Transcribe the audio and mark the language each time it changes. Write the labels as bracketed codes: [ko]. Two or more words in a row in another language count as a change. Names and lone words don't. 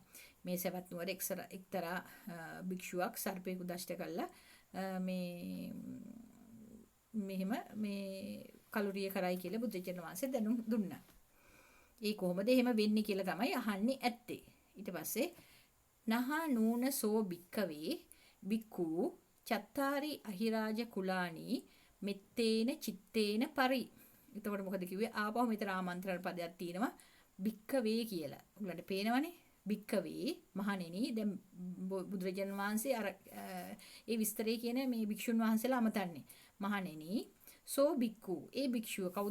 [si] මේ සවැත් නුවර එක්තරා භික්ෂුවක් සර්පයෙකු දෂ්ට කළා මෙහෙම මේ කලුරිය කරයි කියලා බුදුරජාණන් වහන්සේ දැනුම් දුන්නා. ඒ කොහොමද එහෙම වෙන්නේ කියලා තමයි අහන්නේ ඇත්තේ. [pi] ඊට පස්සේ නහා නූන සෝ භික්කවේ බික්ඛු චත්තාරි අහිරාජ කුලානි මෙත්තේන චිත්තේන පරි. [si] එතකොට මොකද කිව්වේ? ආපහු මෙතන ආමන්ත්‍රණ පදයක් තියෙනවා භික්කවේ කියලා. ඔයගලන්ට පේනවනේ භික්කවේ මහණෙනි. දැන් බුදුරජාණන් වහන්සේ අර ඒ විස්තරේ කියන මේ භික්ෂුන් වහන්සේලා අමතන්නේ. මහණෙනි [pi] සෝ බික්ඛු [si] ඒ භික්ෂුව කවුද?